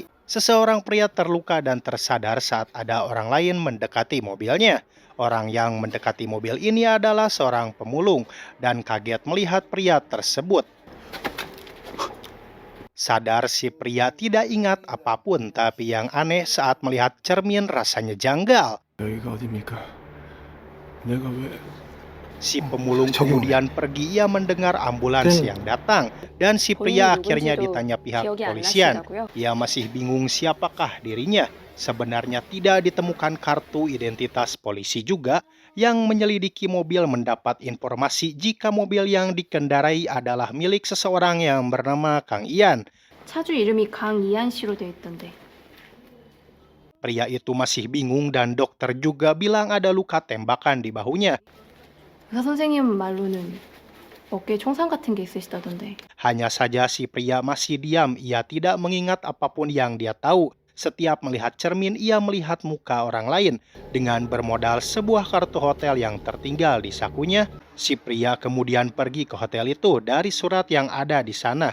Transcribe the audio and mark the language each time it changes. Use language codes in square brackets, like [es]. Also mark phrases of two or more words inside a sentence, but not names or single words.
[id] Seseorang pria terluka dan tersadar saat ada orang lain mendekati mobilnya. Orang yang mendekati mobil ini adalah seorang pemulung dan kaget melihat pria tersebut. Sadar si pria tidak ingat apapun, tapi yang aneh saat melihat cermin rasanya janggal. [ko] 여기가 어딥니까? 내가 왜 [id] Si pemulung kemudian pergi, ia mendengar ambulans yang datang, dan si pria akhirnya ditanya pihak kepolisian. Ia masih bingung siapakah dirinya. Sebenarnya tidak ditemukan kartu identitas polisi juga. Yang menyelidiki mobil mendapat informasi jika mobil yang dikendarai adalah milik seseorang yang bernama Kang Ian. [ko] 차주 이름이 강이한 씨로 돼 있던데. [id] Pria itu masih bingung dan dokter juga bilang ada luka tembakan di bahunya. [ko] 의사 선생님 말로는 어깨에 총상 같은 게 있으시다던데. [id] Hanya saja si pria masih diam, ia tidak mengingat apapun yang dia tahu. Setiap melihat cermin, ia melihat muka orang lain. Dengan bermodal sebuah kartu hotel yang tertinggal di sakunya, si pria kemudian pergi ke hotel itu dari surat yang ada di sana.